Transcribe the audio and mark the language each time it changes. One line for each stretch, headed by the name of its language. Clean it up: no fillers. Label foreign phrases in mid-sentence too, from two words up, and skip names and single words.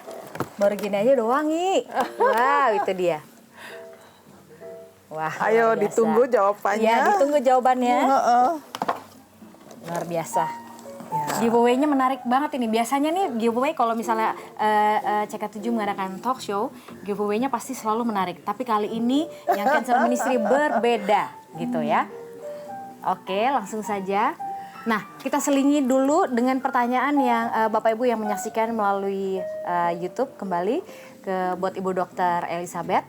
Indonesian: Baru gini aja udah wangi. Wow, itu dia. Wah, Ayo luar biasa. ditunggu jawabannya. Iya, ditunggu jawabannya. Heeh. Luar biasa. Ya. Giveaway-nya menarik banget ini. Biasanya nih giveaway kalau misalnya CK7 mengadakan
English: talk show,
Indonesian: giveaway-nya pasti selalu menarik. Tapi kali ini yang Cancer Ministry berbeda gitu ya. Oke, langsung saja. Nah, kita selingi dulu dengan pertanyaan yang Bapak Ibu yang menyaksikan melalui YouTube kembali buat Ibu Dokter Elizabeth.